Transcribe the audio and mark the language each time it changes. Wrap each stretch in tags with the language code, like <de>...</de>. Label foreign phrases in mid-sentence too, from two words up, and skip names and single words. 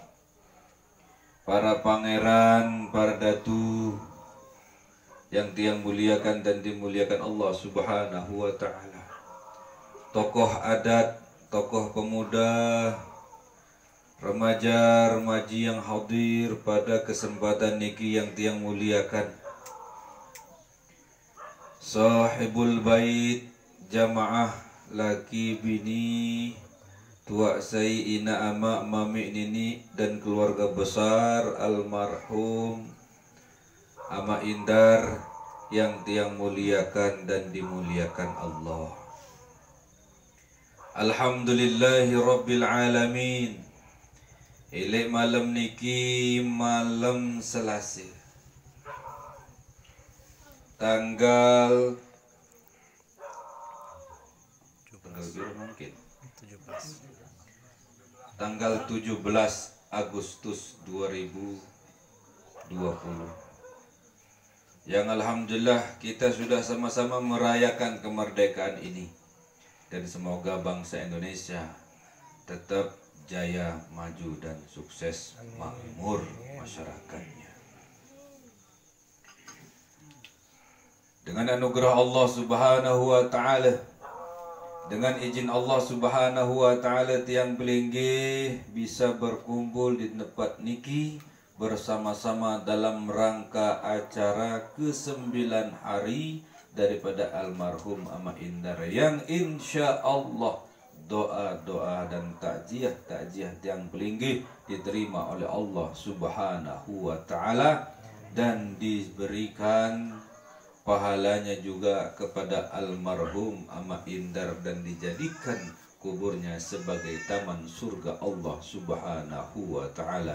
<id>para pangeran, para datu yang tiang muliakan dan dimuliakan Allah</id> <ar>Subhanahu wa ta'ala,</ar> <id>tokoh adat, tokoh pemuda, remaja, remaji yang hadir pada kesempatan niki yang tiang muliakan, sahibul bait, jamaah laki bini, tua sai ina ama mami nini dan keluarga besar almarhum Ama Indar yang tiang muliakan dan dimuliakan Allah.</id> <ar>Alhamdulillahi rabbil alamin.</ar> <id>Ile malam niki malam Selasa, tanggal tanggal 17 Agustus 2020, yang alhamdulillah kita sudah sama-sama merayakan kemerdekaan ini, dan semoga bangsa Indonesia tetap jaya, maju dan sukses, makmur masyarakatnya. Dengan anugerah Allah</id> <ar>Subhanahu wa ta'ala,</ar> <id>dengan izin Allah</id> <ar>Subhanahu wa ta'ala,</ar> <id>tiang belengge bisa berkumpul di tempat niki bersama-sama dalam rangka acara ke-9 hari daripada almarhum Ama Indar, yang</id> <ar>insya Allah</ar> <id>doa-doa dan takziah tiang belengge diterima oleh Allah</id> <ar>Subhanahu wa ta'ala</ar> <id>dan diberikan pahalanya juga kepada almarhum Ama Indar dan dijadikan kuburnya sebagai taman surga Allah Subhanahu wa ta'ala.</id>